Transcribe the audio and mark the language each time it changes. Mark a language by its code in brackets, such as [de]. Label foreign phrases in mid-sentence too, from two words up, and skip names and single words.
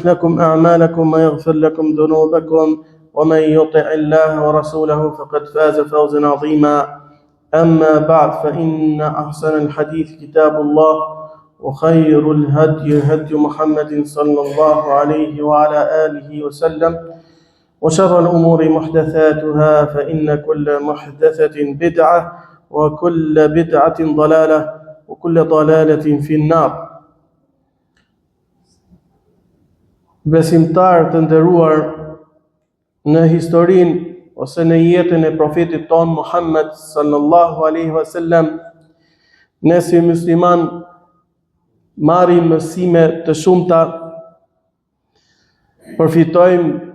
[ar] لكم أعمالكم ويغفر لكم ذنوبكم ومن يطع الله ورسوله فقد فاز فوزا عظيما أما بعد فإن أحسن الحديث كتاب الله وخير الهدي هدي محمد صلى الله عليه وعلى آله وسلم وشر الأمور محدثاتها فإن كل محدثة بدعة وكل بدعة ضلالة وكل ضلالة في النار. [sq] Besimtar të nderuar, në historinë ose në jetën e profetit ton Muhammed [ar] صلى الله عليه وسلم, [sq] ne si musliman marrim mësime të shumta, përfitojmë